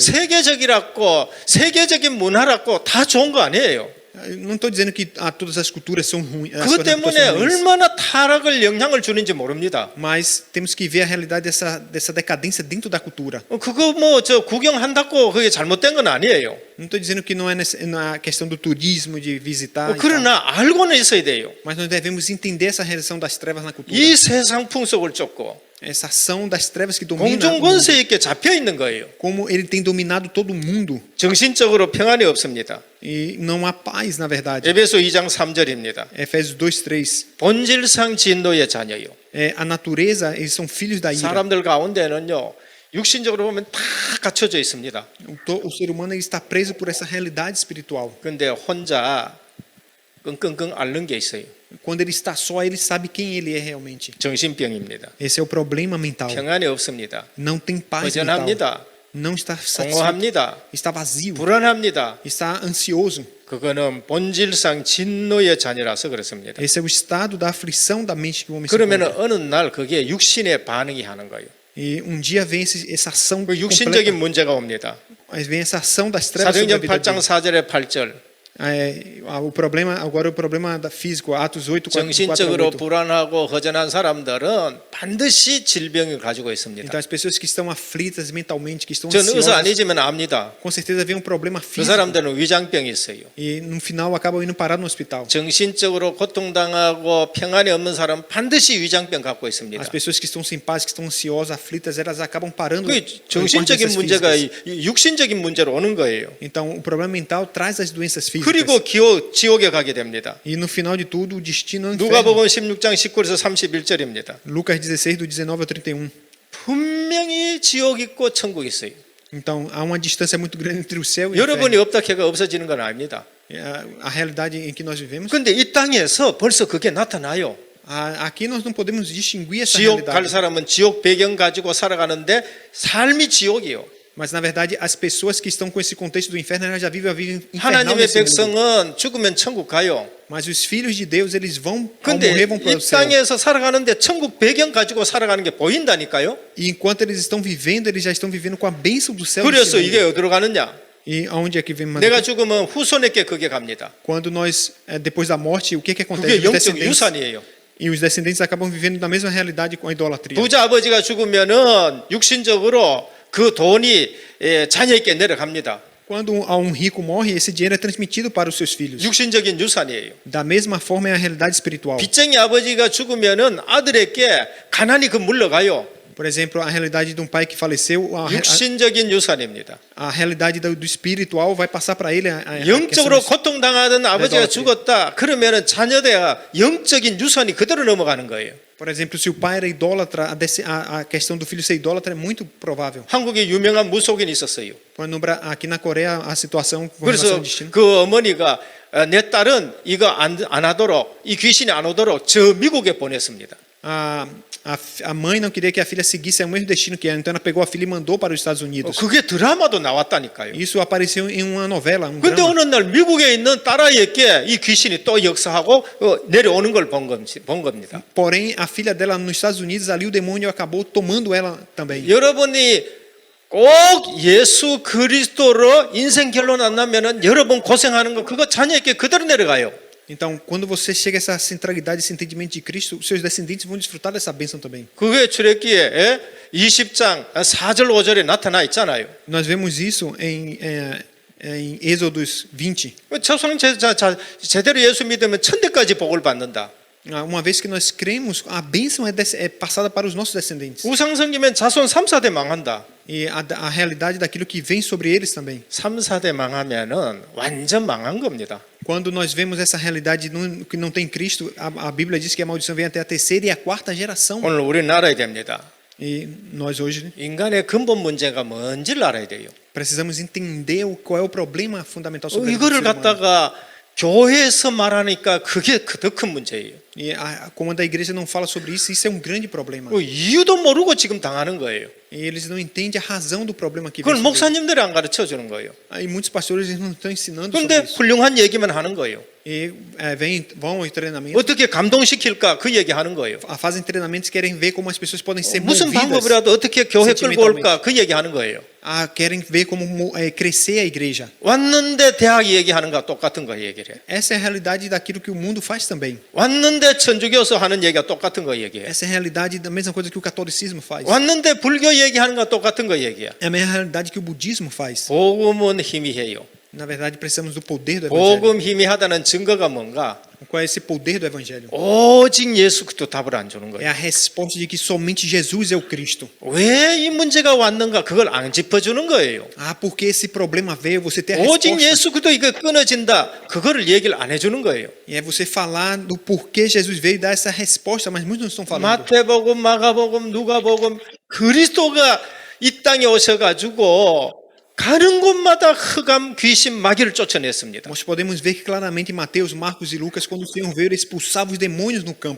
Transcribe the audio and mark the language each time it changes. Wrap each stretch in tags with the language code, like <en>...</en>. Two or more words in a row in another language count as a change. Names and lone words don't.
<ko>세계적이라고 세계적인 문화라고 다 좋은 거 아니에요.</ko> <pt>Não estou dizendo que todas as culturas são ruins,</pt> <ko>그것 때문에 얼마나 타락을 영향을 주는지 모릅니다.</ko> <pt>mas temos que ver a realidade dessa decadência dentro da cultura.</pt> <ko>그거 뭐 저 구경한다고 그게 잘못된 건 아니에요.</ko> <pt>Não estou dizendo que não é na questão do turismo, de visitar, e tal,</pt> <ko>그러나 알고는 있어야 돼요.</ko> <pt>mas nós devemos entender essa relação das trevas na cultura.</pt> <ko>이 세상 풍속을 쫓고</ko> <pt>Essa ação das trevas que domina o</pt> <ko>공중</ko> <pt>mundo,</pt> <ko>권세 있게 잡혀 있는 거예요.</ko> <pt>como ele tem dominado todo o mundo.</pt> <ko>정신적으로 평안이 없습니다.</ko> <pt>E não há paz, na verdade.</pt> <ko>에베소 2장 3절입니다.</ko> <pt>Efésios 2:3.</pt> <ko>본질상 진노의 자녀요.</ko> <pt>A natureza, eles são filhos da ira.</pt> <ko>사람들 가운데는요, 육신적으로 보면 다 갖춰져 있습니다.</ko> <pt>O ser humano ele está preso por essa realidade espiritual.</pt> <ko>근데 혼자 끙끙끙 앓는 게 있어요.</ko> <pt>Quando ele está só, ele sabe quem ele é realmente.</pt> <ko>정신병입니다.</ko> <pt>Esse é o problema mental.</pt> <ko>평안이 없습니다.</ko> <pt>Não tem paz mental.</pt> <ko>허전합니다.</ko> <pt>Não está satisfeito.</pt> <ko>공허합니다.</ko> <pt>Está vazio.</pt> <ko>불안합니다.</ko> <pt>Está ansioso.</pt> <ko>그거는 본질상 진노의 자녀라서 그렇습니다.</ko> <pt>Esse é o estado da aflição da mente que o homem se</pt> <ko>그러면</ko> <pt>encontra.</pt> <ko>어느 날 그게 육신의 반응이 하는 거예요.</ko> <pt>E dia vem essa ação</pt> <ko>그 육신적인</ko> <pt>completa.</pt> <ko>문제가 옵니다.</ko> <pt>Mas vem essa ação das trevas sobre a</pt> <ko>사도행전</ko> <pt>vida</pt> <ko>8장</ko> <pt>dele.</pt> <ko>4절에 8절.</ko> <pt>O problema da físico, Atos 8, 4, 4</pt> <ko>정신적으로</ko> <pt>8.</pt> <ko>불안하고 허전한 사람들은 반드시 질병을 가지고 있습니다.</ko> <pt>Então as pessoas que estão aflitas mentalmente, que estão</pt> <ko>저는 의사</ko> <pt>ansiosas,</pt> <ko>아니지만 압니다.</ko> <pt>com certeza vem um problema</pt> <ko>그</ko> <pt>físico.</pt> <ko>사람들은 위장병이 있어요.</ko> <pt>E no final acabam indo parar no hospital.</pt> <ko>정신적으로 고통당하고 평안이 없는 사람은 반드시 위장병 갖고 있습니다.</ko> <pt>As pessoas que estão sem paz, que estão ansiosas, aflitas, elas acabam parando.</pt> <ko>그 정신적인 문제가 육신적인 문제로 오는 거예요.</ko> <pt>Então o problema mental traz as doenças físicas.</pt> <ko>그리고 지옥에 가게 됩니다.</ko> <pt>E no final de tudo, o destino é o inferno.</pt> <ko>누가복음 16장 19에서 31절입니다.</ko> <pt>Lucas 16, do 19 ao 31.</pt> <ko>분명히 지옥 있고 천국 있어요.</ko> <pt>Então há uma distância muito grande entre o céu e o</pt> <ko>여러분이</ko> <pt>inferno.</pt> <ko>없다 해가 없어지는 건 아닙니다.</ko> <pt>A realidade em que nós vivemos.</pt> <ko>근데 이 땅에서 벌써 그게 나타나요.</ko> <pt>Aqui nós não podemos distinguir essa</pt> <ko>지옥 갈</ko> <pt>realidade.</pt> <ko>사람은 지옥 배경 가지고 살아가는데 삶이 지옥이요.</ko> <pt>Mas na verdade as pessoas que estão com esse contexto do inferno elas já vivem a vida infernal</pt> <ko>하나님의</ko> <pt>nesse mundo.</pt> <ko>백성은 죽으면 천국 가요.</ko> <pt>Mas os filhos de Deus eles vão ao</pt> <ko>근데</ko> <pt>morrer vão para o</pt> <ko>이</ko> <pt>céu.</pt> <ko>땅에서 살아가는데 천국 배경 가지고 살아가는 게 보인다니까요.</ko> <pt>E enquanto eles estão vivendo, eles já estão vivendo com a bênção do céu.</pt> <ko>그래서</ko> <pt>nesse</pt> <ko>이게</ko> <pt>mundo.</pt> <ko>어디로 가느냐?</ko> <pt>E aonde é que vem mais?</pt> <ko>내가 죽으면 후손에게 그게 갑니다.</ko> <pt>Quando nós depois da morte, o que acontece?</pt> <ko>그게</ko> <pt>Os</pt> <ko>영적</ko> <pt>descendentes,</pt> <ko>유산이에요.</ko> <pt>e os descendentes acabam vivendo na mesma realidade com a idolatria.</pt> <ko>부자 아버지가 죽으면은 육신적으로 그 돈이 자녀에게 내려갑니다.</ko> <pt>Quando um rico morre, esse dinheiro é transmitido para os seus filhos.</pt> <ko>육신적인 유산이에요.</ko> <pt>Da mesma forma é a realidade espiritual.</pt> <ko>빚쟁이 아버지가 죽으면은 아들에게 가난이 그 물러가요.</ko> <pt>Por exemplo, a realidade de um pai que faleceu,</pt> <ko>육신적인 유산입니다.</ko> <pt>a realidade do espiritual vai passar para ele.</pt> <ko>영적으로 고통당하던 아버지가 죽었다. 그러면은 자녀대가 영적인 유산이 그대로 넘어가는 거예요.</ko> <pt>Por exemplo, se o pai era idólatra, a questão do filho ser idólatra é muito provável.</pt> <ko>한국에 유명한 무속인이 있었어요.</ko> <pt>Aqui na Coreia a situação com relação</pt> <ko>그래서</ko> <pt>ao destino.</pt> <ko>그 어머니가 내 딸은 이거 안 하도록 이 귀신이 안 오도록 저 미국에 보냈습니다.</ko> <pt>A mãe não queria que a filha seguisse o mesmo destino que ela, então ela pegou a filha e mandou para os Estados Unidos.</pt> <ko>그게 드라마도 나왔다니까요.</ko> <pt>Isso apareceu em uma novela, um</pt> <ko>근데</ko> <pt>drama.</pt> <ko>어느 날 미국에 있는 딸아이에게 이 귀신이 또 역사하고 내려오는 걸 본 겁니다.</ko> <pt>Porém, a filha dela nos Estados Unidos, ali o demônio acabou tomando ela também.</pt> <ko>여러분이 꼭 예수 그리스도로 인생 결론 안 나면은 여러분 고생하는 거 그거 자녀에게 그대로 내려가요.</ko> <pt>Então, quando você chega a essa centralidade, esse entendimento de Cristo, seus descendentes vão desfrutar dessa bênção também.</pt> <ko>그게 출애굽기에 20장 4절 5절에 나타나 있잖아요.</ko> <pt>Nós vemos isso em Êxodos 20.</pt> <ko>자손은 제대로 예수 믿으면 천대까지 복을 받는다.</ko> <pt>Uma vez que nós cremos, a bênção é passada para os nossos descendentes.</pt> <ko>우상 섬기면 자손 3, 4대 망한다.</ko> <pt>E a realidade daquilo que vem sobre eles também.</pt> <ko>3, 4대 망하면은 완전 망한 겁니다.</ko> <pt>Quando nós vemos essa realidade que não tem Cristo, a Bíblia diz que a maldição vem até a terceira e a quarta geração.</pt> <ko>오늘 우리는 알아야 됩니다.</ko> <pt>E nós hoje</pt> <ko>인간의 근본 문제가 뭔지를 알아야 돼요.</ko> <pt>precisamos entender qual é o problema fundamental sobre a vida do</pt> <ko>이거를</ko> <pt>ser humano.</pt> <ko>갖다가 교회에서 말하니까 그게 더 큰 문제예요.</ko> <pt>E quando a igreja não fala sobre isso, isso é um grande problema.</pt> <ko>그 이유도 모르고 지금 당하는 거예요.</ko> <pt>E eles não entendem a razão do problema que</pt> <ko>그걸</ko> <pt>vem sobre eles.</pt> <ko>목사님들이 안 가르쳐 주는 거예요.</ko> <pt>E muitos pastores eles não estão ensinando sobre</pt> <ko>그런데</ko> <pt>isso.</pt> <ko>훌륭한 얘기만 하는 거예요.</ko> <pt>E vão ao treinamento,</pt> <ko>어떻게 감동시킬까 그 얘기하는 거예요.</ko> <pt>fazem treinamentos, querem ver como as pessoas podem ser</pt> <ko>무슨</ko> <pt>movidas.</pt> <ko>방법이라도 어떻게 교회 끌고 올까 그 얘기하는 거예요.</ko> <pt>Querem ver como crescer a igreja.</pt> <ko>왔는데 대학 얘기하는가 똑같은 거 얘기를 해.</ko> <pt>Essa é a realidade daquilo que o mundo faz também.</pt> <ko>왔는데 천주교에서 하는 얘기가 똑같은 거 얘기해.</ko> <pt>Essa é a realidade da mesma coisa que o catolicismo faz.</pt> <ko>왔는데 불교 얘기하는 거 똑같은 거 얘기야.</ko> <pt>É a mesma realidade que o budismo faz.</pt> <ko>복음은 희미해요.</ko> <pt>Na verdade, precisamos do poder do evangelho.</pt> <ko>복음 희미하다는 증거가 뭔가?</ko> <pt>Qual é esse poder do evangelho?</pt> <ko>오직 예수 그리스도 답을 안 주는</ko> <pt>É</pt> <ko>거예요.</ko> <pt>a resposta de que somente Jesus é o Cristo.</pt> <ko>왜 이 문제가 왔는가 그걸 안 짚어주는 거예요.</ko> <pt>Porque esse problema veio, você ter a</pt> <ko>오직</ko> <pt>resposta.</pt> <ko>예수 그리스도 이거 끊어진다. 그거를 얘기를 안 해주는 거예요.</ko> <pt>E é você falar do porquê Jesus veio e dar essa resposta, mas muitos não estão falando.</pt> <ko>마태복음, 마가복음, 누가복음 그리스도가 이 땅에 오셔가지고 가는 곳마다 흑암, 귀신, 마귀를 쫓아냈습니다.</ko> <pt>Nós podemos ver que claramente em Mateus, Marcos e Lucas, quando o Senhor veio, ele expulsava os demônios no campo.</pt>